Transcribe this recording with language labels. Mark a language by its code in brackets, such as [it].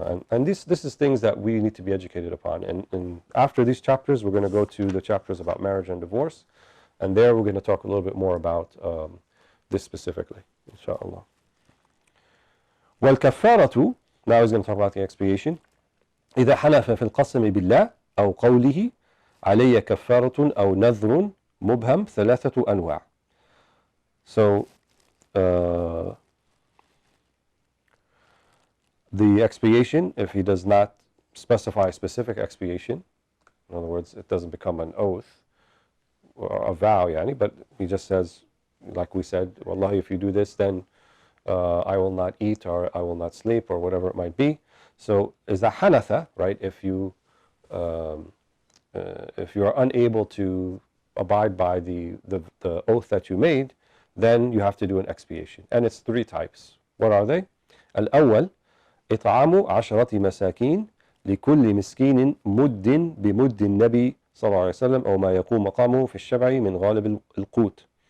[en] And this is things that we need to be educated upon. And after these chapters, we're going to go to the chapters about marriage and divorce, and there we're going to talk a little bit more about this specifically, inshallah. والكفارة, now he's going to talk about the expiation. [ar] إذا حلف في القسم بالله أو قوله علي كفارة أو نذر مبهم ثلاثة أنواع. [en] So the expiation, if he does not specify a specific expiation, in other words, it doesn't become an oath or a vow, but he just says, like we said, Wallahi, if you do this, then I will not eat, or I will not sleep, or whatever it might be. So is that hanatha, right? If you are unable to abide by the oath that you made, then you have to do an expiation. And it's three types. What are they? [ar] الأول إطعام عشرة مساكين لكل مسكين مد بمد النبي صلى الله عليه وسلم أو ما يقوم مقامه في الشبع من غالب القوت.